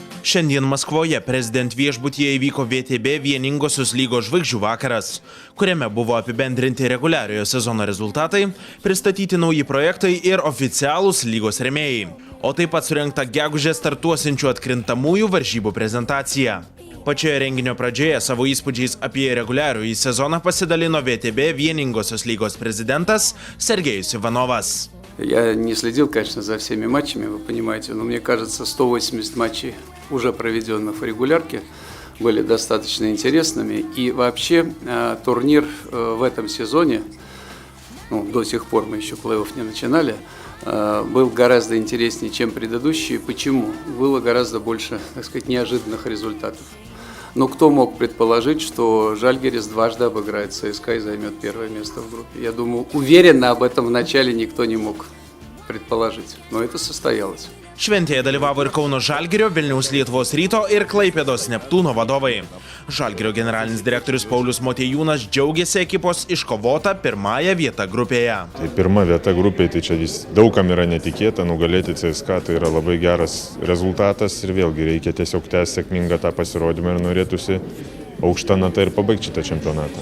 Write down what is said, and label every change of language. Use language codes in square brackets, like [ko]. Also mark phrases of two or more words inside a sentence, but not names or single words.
[lt] Šiandien Maskvoje prezident viešbutyje įvyko VTB vieningosios lygos žvaigždžių vakaras, kuriame buvo apibendrinti reguliariojo sezono rezultatai, pristatyti nauji projektai ir oficialūs lygos rėmėjai, o taip pat surengta gegužę startuosiančių atkrintamųjų varžybų prezentacija. Pačioje renginio pradžioje savo įspūdžiais apie reguliarųjį sezoną pasidalino VTB vieningosios lygos prezidentas Sergejus Ivanovas. [ru] Я не следил, конечно, за всеми матчами, вы понимаете, но мне кажется, 180 матчей, уже проведенных в регулярке, были достаточно интересными. И вообще турнир в этом сезоне, до сих пор мы еще плей-офф не начинали, был гораздо интереснее, чем предыдущие. Почему? Было гораздо больше, так сказать, неожиданных результатов. Но кто мог предположить, что Žalgiris дважды обыграет ЦСКА и займет первое место в группе? Я думаю, уверенно об этом вначале никто не мог предположить, но это состоялось. [lt] Šventėje dalyvavo ir Kauno Žalgirio, Vilniaus Lietuvos Ryto ir Klaipėdos Neptūno vadovai. Žalgirio generalinis direktorius Paulius Motiejūnas džiaugėsi ekipos iškovota pirmąją vietą grupėje. Tai pirma vieta grupėje, tai čia daugam yra netikėta, nugalėti CSKA tai yra labai geras rezultatas ir vėlgi reikia tiesiog tęsti sėkmingą tą pasirodymą ir norėtųsi aukštą natą ir pabaigti šitą čempionatą.